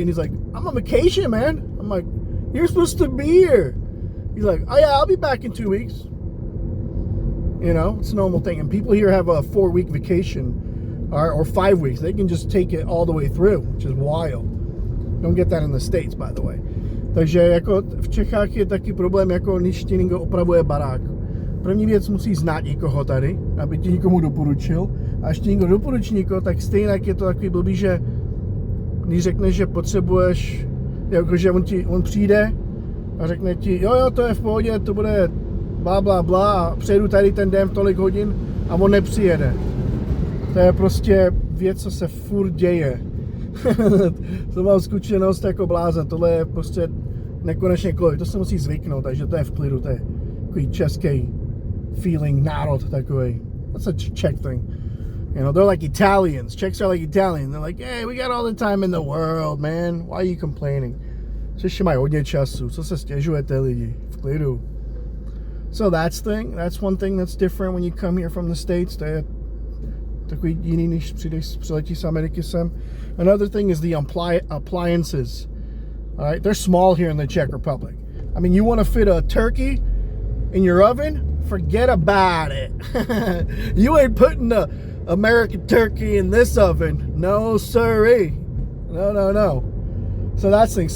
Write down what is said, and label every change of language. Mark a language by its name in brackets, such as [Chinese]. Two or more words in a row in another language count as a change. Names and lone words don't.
[English] And he's like, I'm on vacation, man. I'm like, you're supposed to be here. He's like, oh yeah, I'll be back in 2 weeks. You know, it's a normal thing. And people here have a 4-week vacation or 5 weeks. They can just take it all the way through, which is wild. Don't get that in the States, by the way. [Czech] Takže jako v Čechách je taky problém, jako když ti někdo opravuje barák. První věc, musí znát někoho tady, aby ti někomu doporučil. A až ti někdo doporučí někoho, tak stejně je to takový blbý, že když řekneš, že potřebuješ, jakože on přijde a řekne ti, jo, to je v pohodě, to bude bla, bla, bla, a přejdu tady ten den v tolik hodin a on nepřijede. To je prostě věc, co se furt děje. To mám zkušenost jako blázen, tohle je prostě nekonečně klovi, to se musí zvyknout, takže to je v klidu, to je takový český feeling, národ takový. [English] That's a Czech thing. You know, they're like Italians. Czechs are like Italians. They're like, hey, we got all the time in the world, man. Why are you complaining? [Czech] Což mají hodně času, co se stěžujete lidi, v klidu. [English] So that's one thing that's different when you come here from the States. [Czech] To je takový jiný, než přiletíš z Ameriky sem. [English] Another thing is the appliances. All right, they're small here in the Czech Republic. I mean, you want to fit a turkey in your oven? Forget about it. You ain't putting the American turkey in this oven. No, sirree. No. So that's the thing.